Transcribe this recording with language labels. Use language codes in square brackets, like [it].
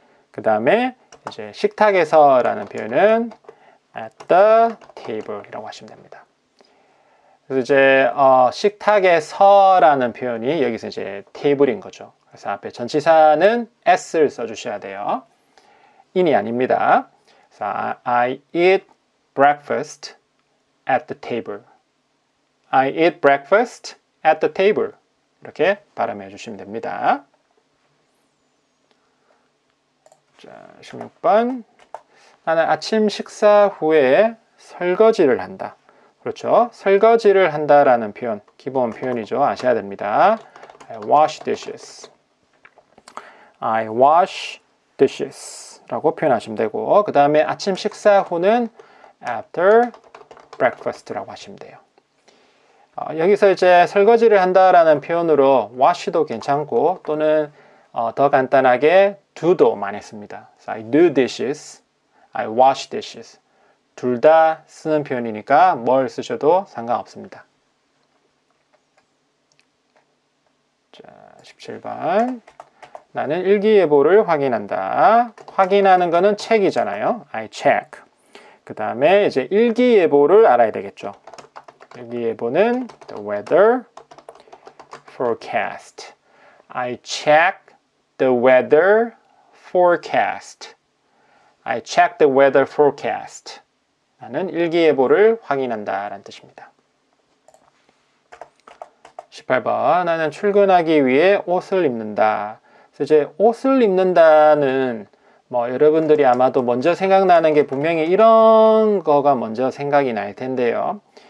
[ko] 그 다음에 이제 식탁에서라는 표현은 [en] at the table [ko] 이라고 하시면 됩니다. 그래서 이제 식탁에서라는 표현이 여기서 이제 table인 거죠. 그래서 앞에 전치사는 s를 써주셔야 돼요. in이 아닙니다. 그래서 [en] I eat breakfast at the table. I eat breakfast at the table. [ko] 이렇게 발음해 주시면 됩니다. 자, 16번. 나는 아침 식사 후에 설거지를 한다. 그렇죠. 설거지를 한다라는 표현, 기본 표현이죠. 아셔야 됩니다. [en] I wash dishes. I wash dishes [ko] 라고 표현하시면 되고 그 다음에 아침 식사 후는 [en] after breakfast [ko] 라고 하시면 돼요. 여기서 이제 설거지를 한다라는 표현으로 wash도 괜찮고 또는 더 간단하게 do도 많이 씁니다. [en] So I do dishes, I wash dishes. [ko] 둘 다 쓰는 표현이니까 뭘 쓰셔도 상관없습니다. 자, 17번. 나는 일기예보를 확인한다. 확인하는 거는 책이잖아요. [en] I check. [ko] 그 다음에 이제 일기예보를 알아야 되겠죠. 일기예보는 [en] the weather forecast. I check the weather forecast. I check the weather forecast. [ko] 나는 일기예보를 확인한다 라는 뜻입니다. 18번. 나는 출근하기 위해 옷을 입는다. 그래서 이제 옷을 입는다는 뭐 여러분들이 아마도 먼저 생각나는 게 분명히 이런 거가 먼저 생각이 날 텐데요.